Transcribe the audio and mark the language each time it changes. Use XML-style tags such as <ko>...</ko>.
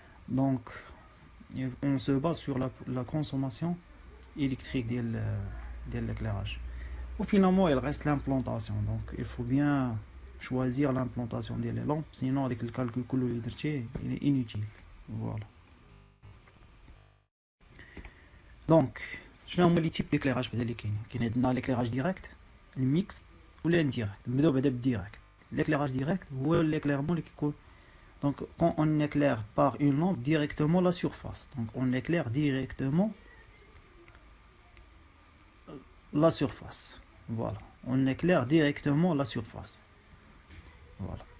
<fr>Donc on se base sur la consommation électrique de l'éclairage. Ou finalement il reste l'implantation. Donc il faut bien choisir l'implantation des lampes, sinon avec le calcul il est inutile. Voilà.</fr> <ar>Donc شنو هما لي تيب ديكليراج بعدا اللي كاين عندنا l'éclairage direct الميكس ولا انديريكت. نبداو بعدا بالديريكت.</ar> <fr>l'éclairage direct</fr> <ar>هو</ar> <fr>l'éclairement</fr> <ar>اللي كيكون</ar> <fr>donc quand on éclaire par une lampe directement la surface. Donc on éclaire directement la surface. Voilà, on éclaire directement la surface. Voilà.</fr>